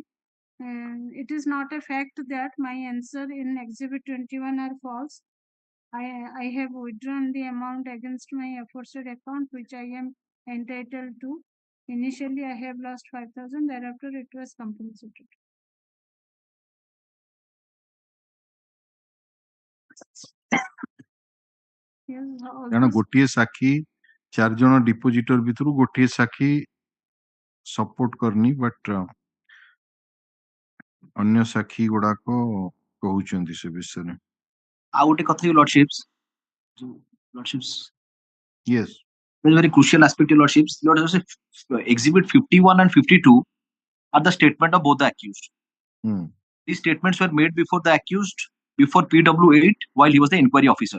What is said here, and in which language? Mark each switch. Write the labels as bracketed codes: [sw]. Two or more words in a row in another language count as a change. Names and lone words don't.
[en] It is not a fact that my answer in Exhibit 21 are false. I have withdrawn the amount against my aforesaid account which I am entitled to. Initially, I have lost 5,000. Thereafter, it was compensated. [or] କାରଣ ଗୋଟିଏ ସାକ୍ଷୀ 4 ଜଣ ଡିପୋଜିଟର ଭିତରୁ ଗୋଟିଏ ସାକ୍ଷୀ ସପୋର୍ଟ କରିନି ବଟ୍ ଅନ୍ୟ ସାକ୍ଷୀ ଗୁଡାକ କହୁଛନ୍ତି ସେ ବିଷୟରେ। ଆଉ ଗୋଟେ କଥା [en] your lordships yes, very crucial aspect your lordships exhibit 51 and 52 are the statement of both the accused. These statements were made before the accused before PW8 while he was the inquiry officer.